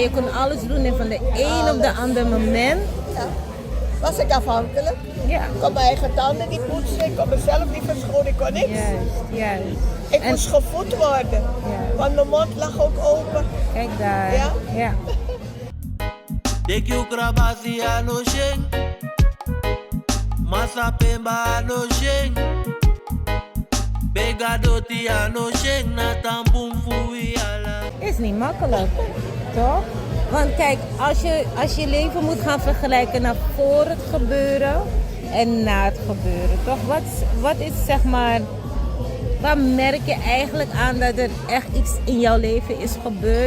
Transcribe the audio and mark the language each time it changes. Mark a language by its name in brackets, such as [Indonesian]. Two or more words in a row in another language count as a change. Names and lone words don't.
[Dutch] Je kon alles doen en van de een op de ander moment. Ja. Was ik afhankelijk. Ja, Ik kon mijn eigen tanden niet poetsen, ik kon mezelf niet verschonen, ik kon niks. juist. Ik En- moest gevoed worden, want mijn mond lag ook open. Kijk daar. Ja? Ja. Deki ukrabasi ano sheng Masa pemba ano sheng Bega doti ano sheng Na tampum fui ala Is niet makkelijk, toch? Want kijk, als je leven moet gaan vergelijken naar voor het gebeuren en na het gebeuren, toch? Wat is zeg maar, waar merk je eigenlijk aan dat er echt iets in jouw leven is gebeurd?